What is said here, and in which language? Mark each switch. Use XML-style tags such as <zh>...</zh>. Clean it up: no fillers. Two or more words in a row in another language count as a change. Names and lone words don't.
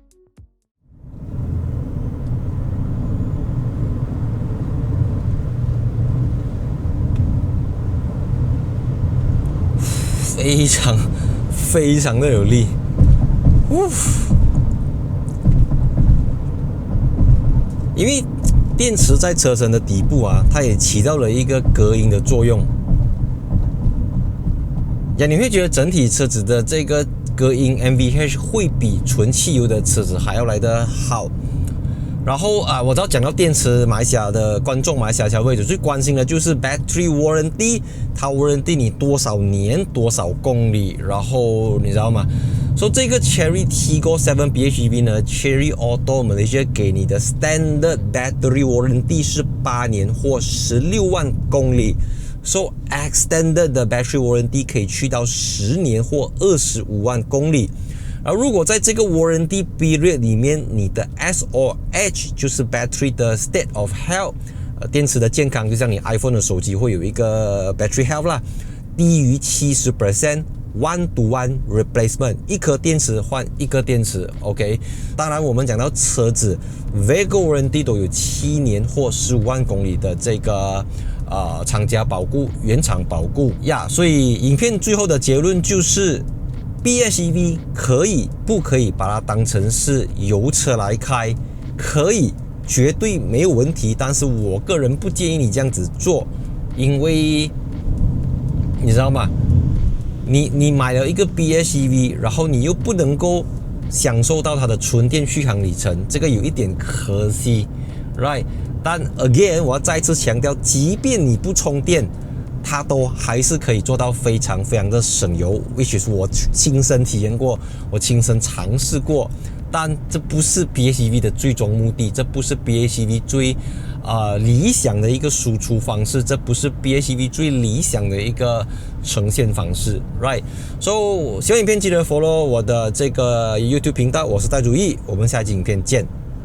<zh>非常的有力，因為電池在車身的底部啊，它也起到了一個隔音的作用。你會覺得整體車子的這個隔音 NVH 會比純汽油的車子還要來得好。然後我知道講到電池，馬來西亞的觀眾、馬來西亞消費者最關心的就是</zh> <en>battery warranty，</en> <zh>它 warranty 你多少年、多少公里，然後你知道嗎？所以這個 Chery Tiggo 7 PHEV 呢 ，Chery Auto Malaysia 給你的</zh> <en>standard battery warranty</en> <zh>是8年或16萬公里。</zh> <en>So extended</en> <zh>的</zh> <en>battery warranty</en> <zh>可以去到10年或25萬公里。而如果在這個</zh> <en>warranty period</en> <zh>裡面，你的 S/H 就是 battery 的</zh> <en>state of health，</en> <zh>電池的健康，就像你 iPhone 的手機會有一個</zh> <en>battery health</en> <zh>啦，低於 70%，</zh> <en>one to one replacement，</en> <zh>一顆電池換一個電池 ，OK。當然，我們講到車子</zh> <en>vehicle warranty</en> <zh>都有7年或15萬公里的這個廠家保固、原廠保固呀。所以影片最後的結論就是，PHEV 可以不可以把它當成是油車來開？可以，絕對沒有問題。但是我個人不建議你這樣子做，因為你知道嗎？你買了一個 PHEV， 然後你又不能夠享受到它的純電續航里程，這個有一點可惜 ，right？但 again，我要再次強調，即便你不充電， 它都還是可以做到非常非常的省油 ，</zh> <en>which is</en> <zh>我親身體驗過，我親身嘗試過。但這不是 PHEV 的最終目的，這不是 PHEV 最理想的一個輸出方式，這不是 PHEV 最理想的一個呈現方式 ，</zh> <en>right？So</en> <zh>喜歡影片記得 follow 我的這個 YouTube 頻道，我是戴祖義，我們下期影片見。</zh>